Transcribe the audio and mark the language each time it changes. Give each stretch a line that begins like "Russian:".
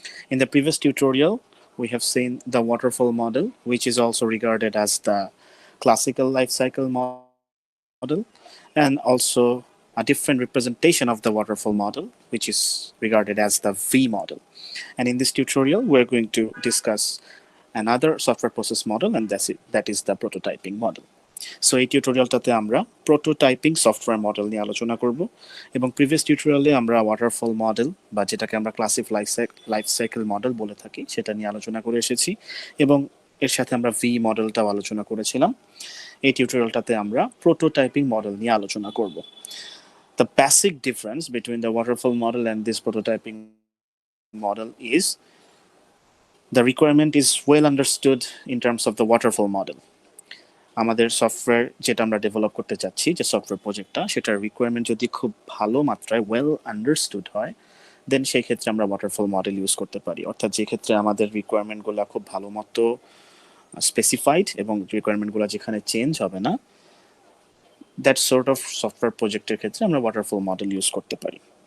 English: In the previous tutorial, we have seen the waterfall model, which is also regarded as the classical lifecycle model, and also a different representation of the waterfall model, which is regarded as the V model. And in this tutorial, we're going to discuss another software process model, and that is the prototyping model.
Bangla: So এই টিউটোরিয়ালটাতে আমরা prototyping software model নিয়ে আলোচনা করব এবং previous টিউটোরিয়ালে আমরা waterfall model বা যেটাকে আমরা ক্লাসিক লাইফ সাইকেল মডেল বলে থাকি সেটা নিয়ে আলোচনা করে এসেছি এবং এর সাথে আমরা ভি মডেলটাও আলোচনা করেছিলাম। এই টিউটোরিয়ালটাতে আমরা প্রোটোটাইপিং মডেল নিয়ে আলোচনা করব।
English: The basic difference between the waterfall model and this prototyping model is the requirement is well understood in terms of the waterfall model.
Bangla: আমাদের সফটওয়্যার যেটা আমরা ডেভেলপ করতে চাচ্ছি, যে সফটওয়্যার প্রজেক্টটা, সেটার রিকোয়ারমেন্ট যদি খুব ভালো মাত্রায় ওয়েল আন্ডারস্টুড হয়, দেন সেই ক্ষেত্রে আমরা ওয়াটারফল মডেল ইউজ করতে পারি। অর্থাৎ যে ক্ষেত্রে আমাদের রিকোয়ারমেন্টগুলো খুব ভালো মতো স্পেসিফাইড এবং রিকোয়ারমেন্টগুলো যেখানে চেঞ্জ হবে না, দ্যাট সর্ট অফ সফটওয়্যার প্রজেক্টের ক্ষেত্রে আমরা ওয়াটারফল মডেল ইউজ করতে পারি।